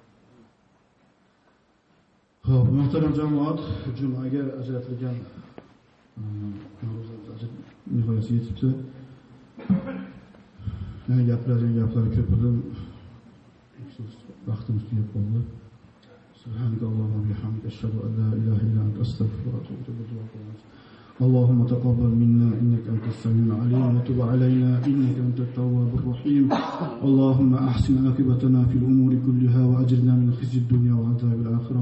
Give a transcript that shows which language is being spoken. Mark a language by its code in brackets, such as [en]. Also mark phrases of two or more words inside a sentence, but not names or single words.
[uz] Xo'p, muhtaram jamoat, jumaga ajratilgan nihoyasiga yetibdi. Yana gaplar ko'p edi. Vaqtimiz tugab qoldi. [ar] سبحانك اللهم وبحمدك أشهد أن لا إله إلا أنت أستغفرك وأتوب إليك. اللهم تقبل منا إنك أنت السميع العليم وتب علينا إنك أنت التواب الرحيم. اللهم أحسن عاقبتنا في الأمور كلها وأجرنا من خزي الدنيا وعذاب الآخرة.